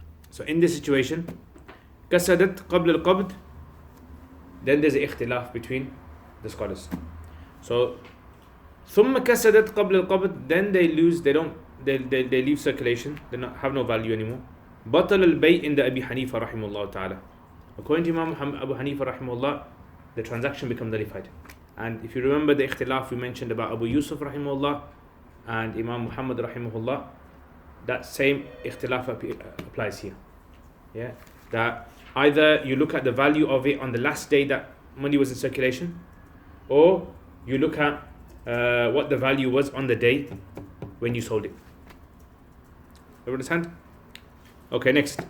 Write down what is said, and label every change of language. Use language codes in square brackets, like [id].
[en] So in this situation, [ar] كسدت قبل القبض, [en] then there's an ikhtilaf between the scholars. So [ar] ثم كسدت قبل القبض, [en] then they lose, they leave circulation, they have no value anymore. [ar] بطل البيع عند أبي حنيفة رحمه الله تعالى. [en] According to Imam Abu Hanifa rahimahullah, the transaction becomes nullified. And if you remember the ikhtilaf we mentioned about Abu Yusuf rahimahullah and Imam Muhammad rahimahullah, that same ikhtilaf applies here. Yeah, that either you look at the value of it on the last day that money was in circulation, or you look at what the value was on the day when you sold it. You understand? Okay, next.